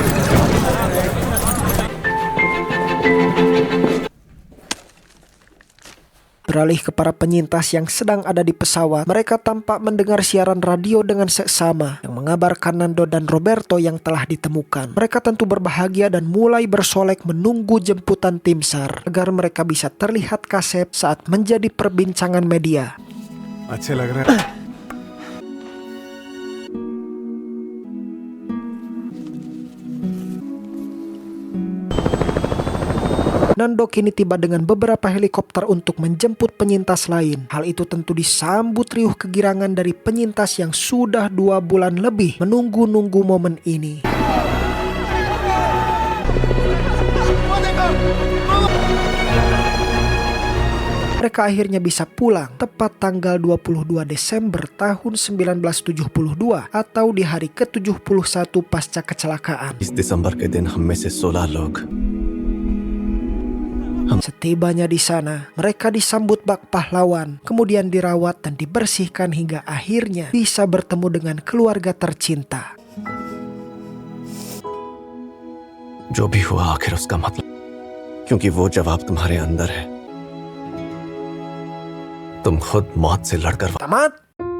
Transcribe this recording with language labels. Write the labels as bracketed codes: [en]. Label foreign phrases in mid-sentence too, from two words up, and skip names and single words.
[id] Beralih ke para penyintas yang sedang ada di pesawat, mereka tampak mendengar siaran radio dengan seksama yang mengabarkan Nando dan Roberto yang telah ditemukan. Mereka tentu berbahagia dan mulai bersolek menunggu jemputan tim SAR agar mereka bisa terlihat kasep saat menjadi perbincangan media. [hi] अच्छा लग रहा है [id] Nando kini tiba dengan beberapa helikopter untuk menjemput penyintas lain. Hal itu tentu disambut riuh kegirangan dari penyintas yang sudah 2 bulan lebih menunggu-nunggu momen ini. Mereka akhirnya bisa pulang tepat tanggal 22 Desember tahun 1972 atau di hari ke-71 pasca kecelakaan. [hi] इस दिसंबर के दिन हम में से 16 लोग [id] Setibanya di sana, mereka disambut bak pahlawan, kemudian dirawat dan dibersihkan hingga akhirnya bisa bertemu dengan keluarga tercinta. [hi] जो भी हुआ आखिर उसका मतलब, क्योंकि वो जवाब तुम्हारे अंदर है। तुम खुद मौत से लड़कर [id] Tamat!